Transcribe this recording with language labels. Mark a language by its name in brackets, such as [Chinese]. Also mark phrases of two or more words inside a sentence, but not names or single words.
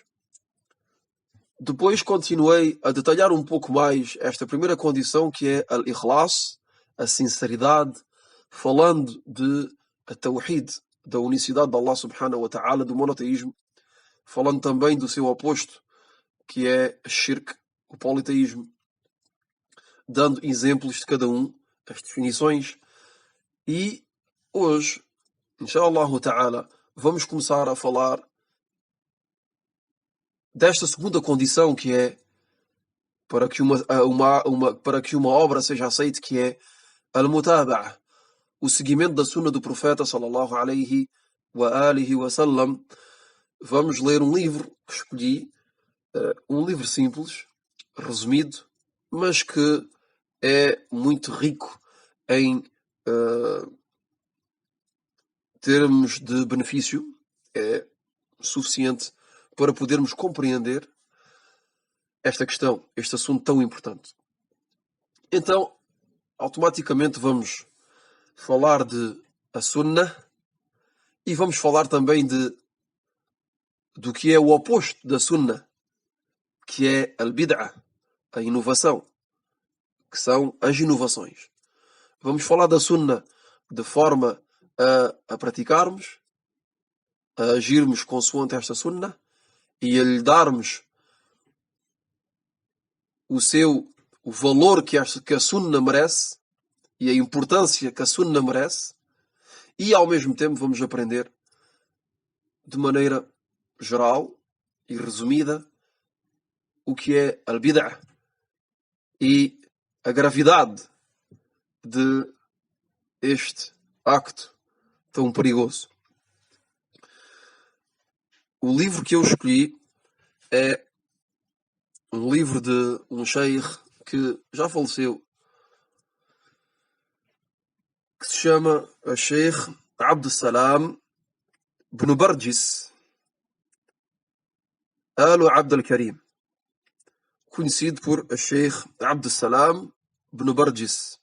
[Portuguese] Depois continuei a detalhar um pouco mais esta primeira condição, que é al-ikhlas, a sinceridade, falando de a-tawhid, da unicidade de [Arabic] الله سبحانه وتعالى, [Portuguese] do monoteísmo, falando também do seu oposto, que é shirk, o politeísmo, dando exemplos de cada um, as definições. E hoje, [Arabic] إن شاء الله تعالى, [Portuguese] vamos começar a falar desta segunda condição, que é para que uma obra seja aceita, que é al-mutaba'a, o seguimento da sunna do profeta [Arabic] صلى الله عليه وعلى آله وسلم. [Portuguese] Vamos ler um livro que escolhi, um livro simples, resumido, mas que é muito rico em termos de benefício. É suficiente para podermos compreender esta questão, este assunto tão importante. Então, automaticamente vamos falar de a sunnah e vamos falar também do que é o oposto da sunnah, que é al-bid'ah, a inovação, que são as inovações. Vamos falar da sunnah de forma a praticarmos, a agirmos consoante esta sunnah e a lhe darmos o valor que a sunnah merece e a importância que a sunnah merece, e ao mesmo tempo vamos aprender de maneira geral e resumida o que é al-bid'ah e a gravidade de este acto tão perigoso. O livro que eu escolhi é um livro de um sheikh que já faleceu, que se chama Sheikh Abd Salam ibn Barjis Abd al-Karim, conhecido por Sheikh Abd Salam ibn Barjis.